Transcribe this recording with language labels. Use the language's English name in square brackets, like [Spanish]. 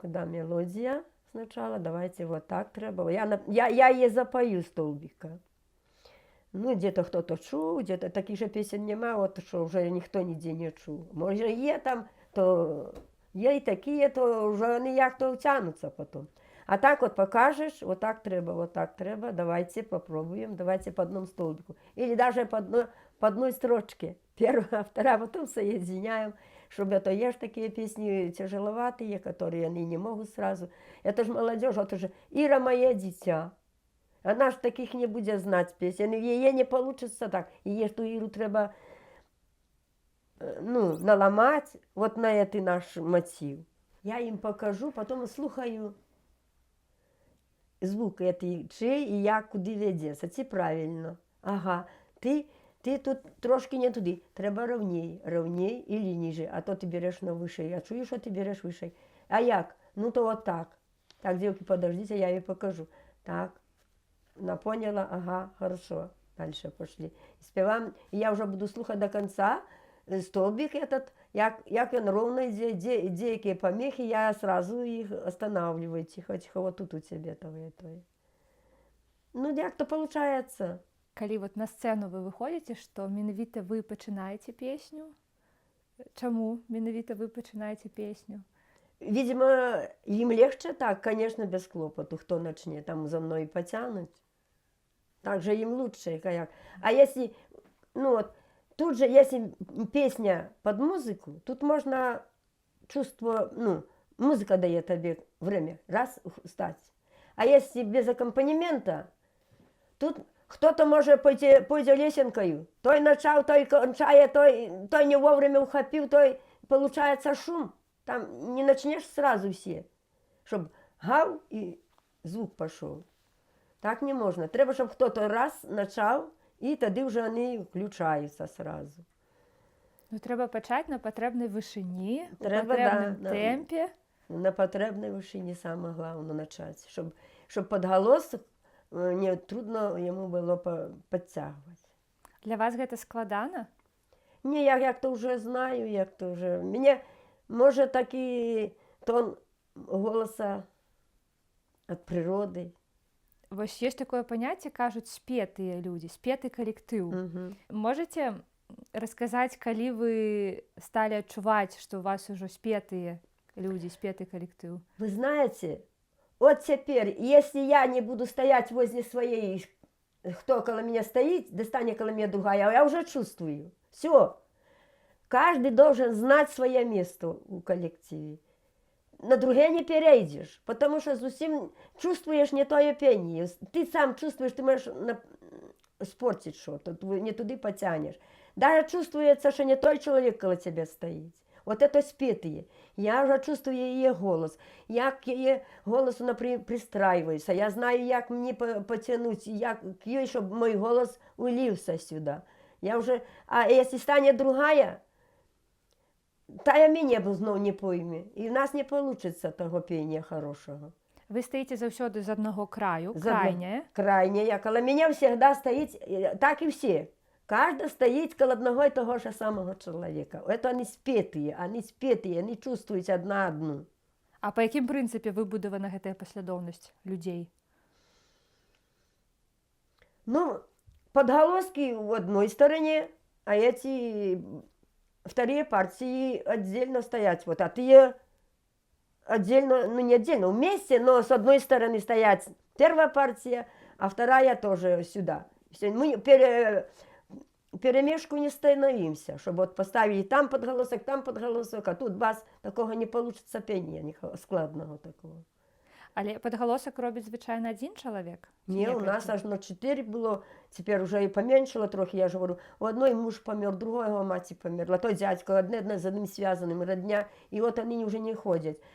[Russian] як мелодія сначала. Давайте вот так треба. [Ukrainian] Я її запою столбика. Ну, где-то хто-то чув, где-то таких же пісень нема, от що вже ніхто ніде не чув. Може є там, то є і такі, то вже ніяк то тянуться потім. [Russian] А так вот покажешь, вот так треба, давайте попробуем, давайте по одному столбику. Или даже по одной строчке. Первая, вторая, потом соединяем, чтобы это есть такие песни тяжеловатые, которые они не могут сразу. Это же молодежь, вот уже Ира моє дитя. Она ж таких не будет знать песен, ей не получится так. И ей ту Иру треба ну, наламать вот на этот наш мотив. Я им покажу, потом слухаю. Звук этой чей і як куди ведеться. [Ukrainian] Це правильно. Ага, ти тут трошки не туди. Треба ровней і ніже. А то ти береш на вище. Я чую, що ти береш вище. А як? Ну то от так. [Russian] Так, девки, подождите, [Ukrainian] я їй покажу. [Russian] Так, она поняла, ага, хорошо. Дальше пошли. Співаємо. [Ukrainian] І я вже буду слухати до кінця. [Russian] Столбик этот, [Ukrainian] як він ровно йде, де які помехи, я сразу їх останавливаю. [Russian] Тихо, вот тут у тебе того и то. Ну, як то получается. [Ukrainian] Коли от на сцену ви виходите, що менавіта ви починаєте пісню? Чому менавіта ви починаєте пісню? [Russian] Видимо, им легче так, конечно, без клопоту, кто начнет там за мной потянуть. Так же им лучше, как. А если, ну вот, тут же, если песня под музыку, тут можно чувство, ну, музыка дает тебе время, раз, стать. А если без аккомпанемента, тут кто-то может пойти лесенкою, той начал, той кончает, той не вовремя ухопил, той получается шум. Там не начнешь сразу все, чтобы гав и звук пошел. Так не можно. Треба, чтобы кто-то раз начал, [Ukrainian] і тоді вже вони включаються сразу. Ну, треба почати на потрібній вишині, у Треба, потрібному да, темпі. На потрібній вишині саме головне почати, щоб підголосок не трудно йому було підтягувати. [Belarusian] Для вас гэта складана? [Ukrainian] Ні, я як то вже знаю, як то вже. Мені, може, такий тон голоса від природи. [Belarusian] Вось есть такое паняцце, кажуць спетыя людзі, спеты калектыў. Можаце расказаць, калі вы сталі адчуваць, што у вас ужо спетыя людзі, спеты калектыў? [Russian] Вы знаете, вот теперь, если я не буду стоять возле своей, кто около меня стоит, достанет около меня другая, я уже чувствую. Все. Каждый должен знать свое место у коллективе. На другие не перейдешь, потому что совсем чувствуешь не то пение. Ты сам чувствуешь, ты можешь испортить что-то, не туда потянешь. Даже чувствуется, что не той человек около тебя стоит. Вот это спетые. Я уже чувствую ее голос. Як ее голосу пристраиваюсь. Я знаю, як мне потянуть, як ей, чтобы мой голос улился сюда. Я уже... А если станет другая, [Belarusian] тая мяне зноў не пойме. [Russian] І в нас не получится того пения хорошего. [Belarusian] Вы стаіце заўсёды з аднаго краю, крайняе. [Russian] Крайняя. Каля меня всегда стоит, так и все. Каждый стоит коло одного и того же самого человека. Это они спетые, они чувствуют одна одну. [Belarusian] А па якім прынцыпе выбудавана гэтая паслядоўнасць людзей? [Russian] Ну, подголоски в одной стороне, а эти вторые партии отдельно стоять. Вот, а те отдельно, ну не отдельно, вместе, но с одной стороны стоять первая партия, а вторая тоже сюда. Всё, мы перемешку не становимся, чтобы вот поставить там подголосок, а тут бас, такого не получится пения складного такого. [Belarusian] Але падгалосак робіць звычайна адзін чалавек? Ці [Russian] Не, у нас аж на 4 было, теперь уже и поменьшило трохи, я же говорю, у одной муж помер, другого мать померла, то дядька, одне з одним связанным, родня, и вот они уже не ходят.